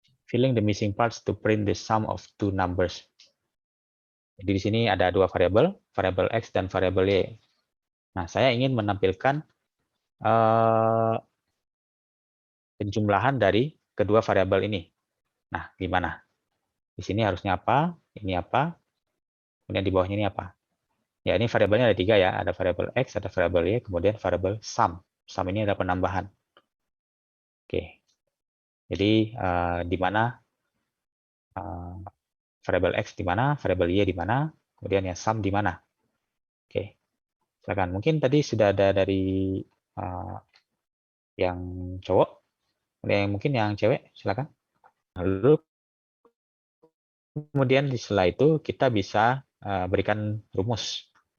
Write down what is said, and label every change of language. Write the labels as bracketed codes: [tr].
[en] Filling the missing parts to print the sum of two numbers. [id] Jadi di sini ada dua variabel, variabel X dan variabel Y. Nah, saya ingin menampilkan penjumlahan dari kedua variabel ini. Nah, gimana? Di sini harusnya apa? Ini apa? Kemudian di bawahnya ini apa? Ya, ini variabelnya ada tiga ya. Ada variabel X, ada variabel Y, kemudian variabel sum. Sum ini ada penambahan. Oke. Jadi, di mana variabel X di mana, variabel Y di mana. kemudian yang sum di mana. Oke, silakan. Mungkin tadi sudah ada dari yang cowok, mungkin yang cewek, silakan. Lalu kemudian setelah itu kita bisa berikan rumus.